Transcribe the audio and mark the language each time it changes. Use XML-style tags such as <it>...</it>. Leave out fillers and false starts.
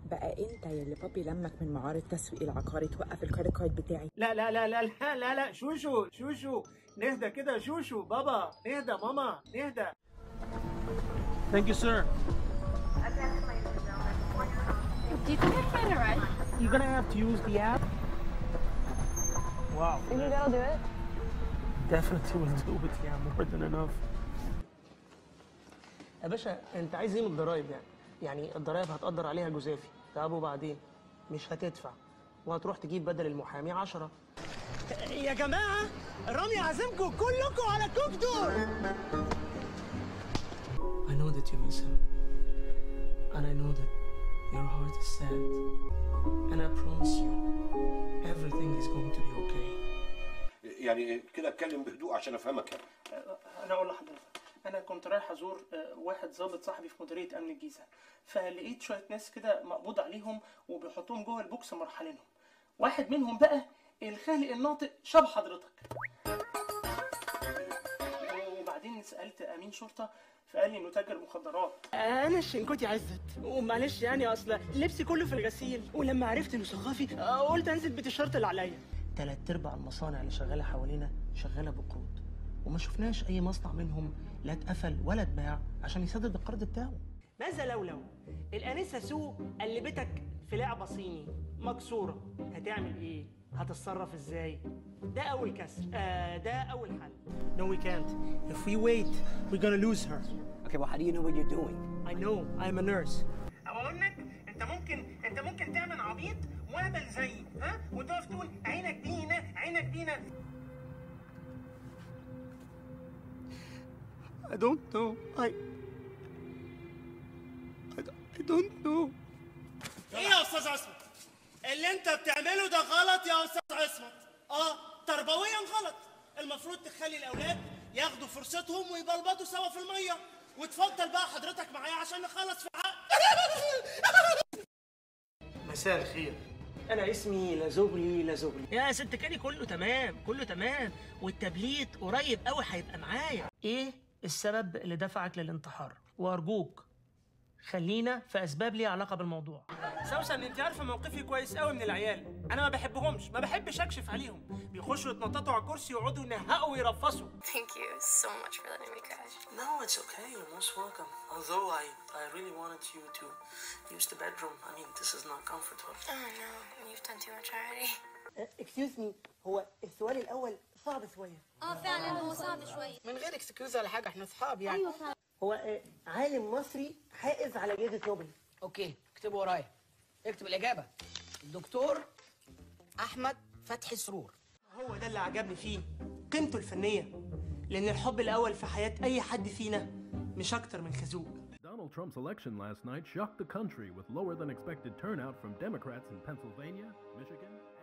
<ar>بقى انت يلي بابي لمك من معارض التسويق العقاري توقف الكريدت كارد بتاعي. لا لا لا لا لا لا لا شوشو نهدى كده شوشو بابا نهدى ماما نهدى.</ar> <en>Thank you, sir. Do you think I can arrive? You're gonna have to use the app. Wow. You think that'll do it? Definitely will do it, yeah, more than enough.</en> <ar>يا باشا انت عايز ايه من الضرايب يعني الضرايب هتقدر عليها جزافي. طب وبعدين مش هتدفع وهتروح تجيب بدل المحامي 10. يا جماعه رامي عازمكم كلكم على كوك دور.</ar> <en>I know that you miss him and I know that your heart is sad and I promise you everything is going to be okay.</en> <ar>يعني كده اتكلم بهدوء عشان افهمك يعني. انا اقول لحضرتك انا كنت رايح ازور واحد ضابط صاحبي في مديريه امن الجيزه، فلقيت شويه ناس كده مقبوض عليهم وبيحطوهم جوه البوكس مرحلينهم. واحد منهم بقى الخالق الناطق شبه حضرتك. وبعدين سالت امين شرطه فقال لي انه تاجر مخدرات. انا الشنكوتي عزت ومعلش يعني اصل لبسي كله في الغسيل، ولما عرفت انه صحافي قلت انزل بالتيشيرت اللي عليا. 3/4 المصانع اللي شغاله حوالينا شغاله بقروض، وما شفناش اي مصنع منهم لا اتقفل ولا اتباع عشان يسدد القرض بتاعه. ماذا لو الانسه سو قلبتك في لعبه صيني مكسوره، هتعمل ايه؟ هتتصرف ازاي؟ ده اول كسر، ده اول حل.</ar> <en>No we can't. If we wait, we're gonna lose her. Okay, well how do you know what you're doing? I know, I'm a nurse.</en> <ar>اقول لك انت ممكن تعمل عبيط واعمل زيي، ها؟ وتقف تقول عينك بينا عينك بينا.</ar> <en>I don't know. I don't know.</en> <ar>ايه يا استاذ عصمت؟ اللي انت بتعمله ده غلط يا استاذ عصمت. تربويا غلط. المفروض تخلي الاولاد ياخدوا فرصتهم ويبلبطوا سوا في الميه، وتفضل بقى حضرتك معايا عشان نخلص في حق. مساء الخير، أنا اسمي لازوبلي. يا ست كاني كله تمام كله تمام، والتبليت قريب قوي هيبقى معايا. ايه السبب اللي دفعك للانتحار؟ وارجوك خلينا في اسباب ليها علاقه بالموضوع. سوسن انت عارفه موقفي كويس قوي من العيال، انا ما بحبهمش، ما بحبش اكشف عليهم، بيخشوا يتنططوا على الكرسي ويقعدوا ينهقوا ويرفصوا.</ar> <en>Thank you so much for letting me crash. No, it's okay. You're most welcome. Although I really wanted you to use the bedroom. I mean, this is not comfortable. Oh no, you've done too much already. Excuse me,</en> <ar>هو السؤال الأول صعب شوية. فعلا هو صعب شوية. من غير اكسكيوز ولا حاجة، احنا أصحاب يعني. أيوة فعلا. هو عالم مصري حائز على جائزة نوبل. اوكي اكتبوا ورايا. اكتب الإجابة. الدكتور أحمد فتحي سرور. هو ده اللي عجبني فيه، قيمته الفنية، لأن الحب الأول في حياة أي حد فينا مش أكتر من خازوق.</ar> <en>Donald Trump's election last night shocked the country with lower than expected turnout from Democrats in Pennsylvania, Michigan,</en>